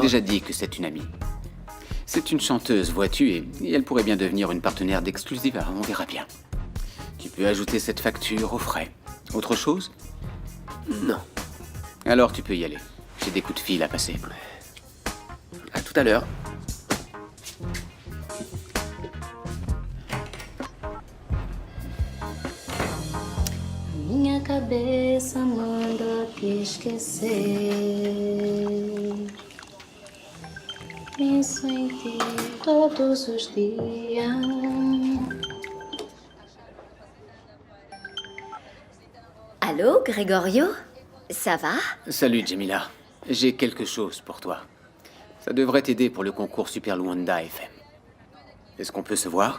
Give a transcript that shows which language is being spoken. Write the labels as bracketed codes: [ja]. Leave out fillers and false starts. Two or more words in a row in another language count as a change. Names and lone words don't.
[fr] déjà dit que c'est une amie. C'est une chanteuse, vois-tu, et elle pourrait bien devenir une partenaire d'Exclusiva, on verra bien. Tu peux ajouter cette facture aux frais. Autre chose? Non. Alors tu peux y aller. J'ai des coups de fil à passer. À tout à l'heure. [pt] Minha cabeça manda te esquecer. Penso em ti todos os dias. [fr] Allô, Gregorio? Ça va? Salut, Jamila. J'ai quelque chose pour toi. Ça devrait t'aider pour le concours Super Luanda FM. Est-ce qu'on peut se voir?